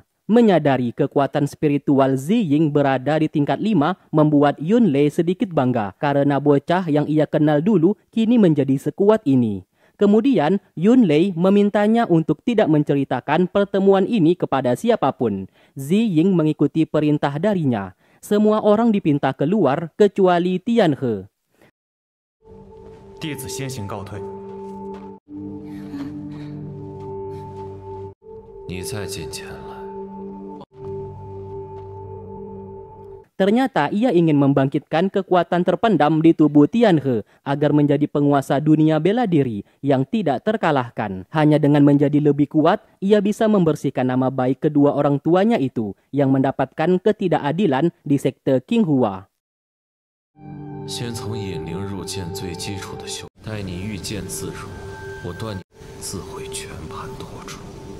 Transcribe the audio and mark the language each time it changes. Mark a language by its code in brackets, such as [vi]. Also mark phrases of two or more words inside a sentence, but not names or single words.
[id] Menyadari kekuatan spiritual Zi Ying berada di tingkat 5 membuat Yun Lei sedikit bangga karena bocah yang ia kenal dulu kini menjadi sekuat ini. Kemudian, Yun Lei memintanya untuk tidak menceritakan pertemuan ini kepada siapapun. Zi Ying mengikuti perintah darinya. Semua orang dipinta keluar kecuali Tian He. [zh] 弟子先行告退。你再进前来。 [id] Ternyata ia ingin membangkitkan kekuatan terpendam di tubuh Tian He agar menjadi penguasa dunia bela diri yang tidak terkalahkan. Hanya dengan menjadi lebih kuat, ia bisa membersihkan nama baik kedua orang tuanya itu yang mendapatkan ketidakadilan di sekte Qinghua. [zh] 先从引灵入剑最基础的修，待你御剑自如，我断你自会全盘托出。